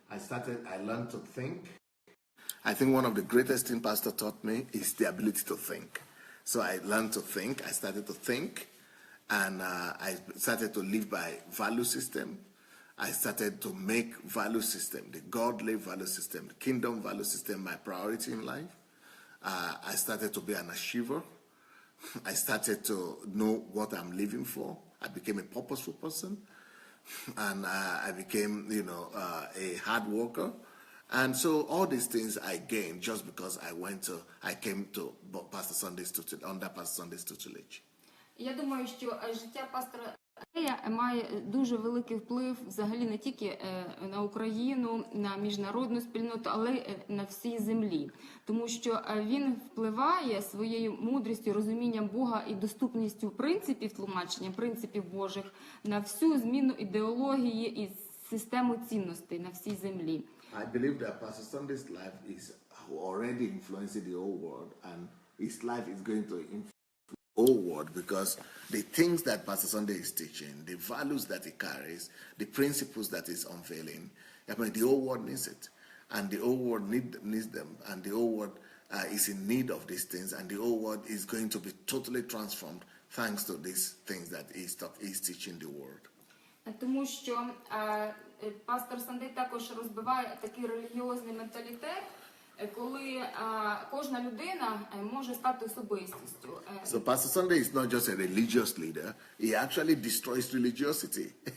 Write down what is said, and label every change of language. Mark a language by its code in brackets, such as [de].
[en] I learned to think. I think one of the greatest things Pastor taught me is the ability to think. So I learned to think. I started to think, and I started to live by value system. I started to make value system, the godly value system, the kingdom value system, my priority in life. I started to be an achiever. I started to know what I'm living for. I became a purposeful person, and I became, a hard worker. And so all these things I gained just because I came to Pastor Sandey's tutelage, under Pastor Sandey's tutelage. [uk] Я думаю, що життя пастора має дуже великий вплив взагалі не тільки на Україну, на міжнародну спільноту, але й на всій землі. Тому що він впливає своєю мудрістю, розумінням Бога і доступністю принципів тлумачення, принципів Божих на всю зміну ідеології і систему цінностей на всій землі. [en] I believe that Pastor Sandey's life is already influencing the whole world, and his life is going to influence the whole world because the things that Pastor Sandey is teaching, the values that he carries, the principles that he's unveiling, the whole world needs it. And the whole world needs them, and the whole world is in need of these things, and the whole world is going to be totally transformed thanks to these things that he's teaching the world. [uk] Тому що пастор Сандей також розбиває такий релігіозний менталітет, коли кожна людина може стати особистістю. [en] So Pastor Sandey is not just a religious leader; he actually destroys religiosity.